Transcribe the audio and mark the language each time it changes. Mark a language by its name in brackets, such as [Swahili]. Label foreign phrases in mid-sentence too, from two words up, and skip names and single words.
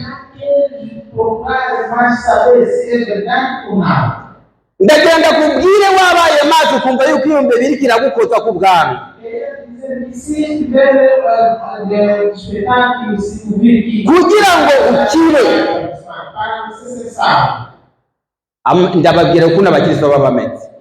[Portuguese] Aquele de procurar mais saber se é verdade ou não. [Rundi] Ndagenda kubwire wabaye maso ukumva yuko iyo mbere iriko iragukoza ku bwami. Kugira ngo ukire. Ndababwira ukuntu abakristo baba bameze.